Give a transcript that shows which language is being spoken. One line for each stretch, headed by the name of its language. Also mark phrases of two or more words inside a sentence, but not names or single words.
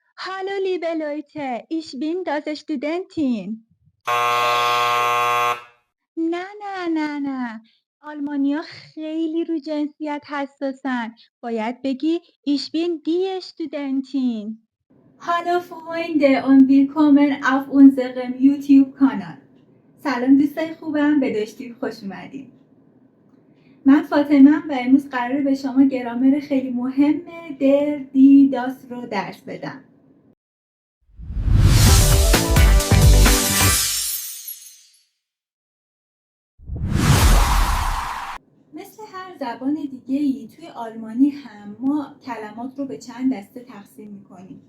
German: Hallo liebe Leute, ich bin das Studentin.
Persian: نه آلمانیا خیلی رو جنسیت حساسن. باید بگی
German: ich bin die Studentin. Hallo Freunde und willkommen auf unserem YouTube-Kanal.
Persian: سلام دوستای خوبم، به داشتید خوش اومدین. من فاطمه‌ام و امروز قراره به شما گرامر خیلی مهم
German: der die das
Persian: رو درس بدم. مثل هر زبان دیگه‌ای توی آلمانی هم ما کلمات رو به چند دسته تقسیم می‌کنیم.